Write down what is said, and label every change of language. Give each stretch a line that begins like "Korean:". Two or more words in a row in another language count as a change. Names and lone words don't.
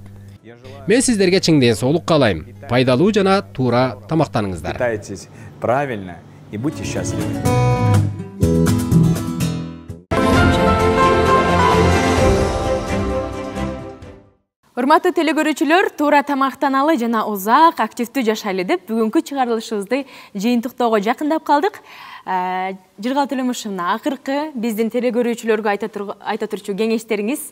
Kyrgyz: Мен сиздерге чың ден соолук каалайм. Пайдалуу жана туура тамактаныңыздар.
Russian: Питайтесь правильно и будьте счастливы.
Kyrgyz: Урматтуу телекөрүүчүлөр, туура тамактаналы жана узак активдүү жашайлы деп бүгүнкү чыгарылышыбызды жыйынтыктоого жакындап калдык. Жыргал Төлөмушевна, акыркы биздин телекөрүүчүлөргө айта турчу кеңештериңиз?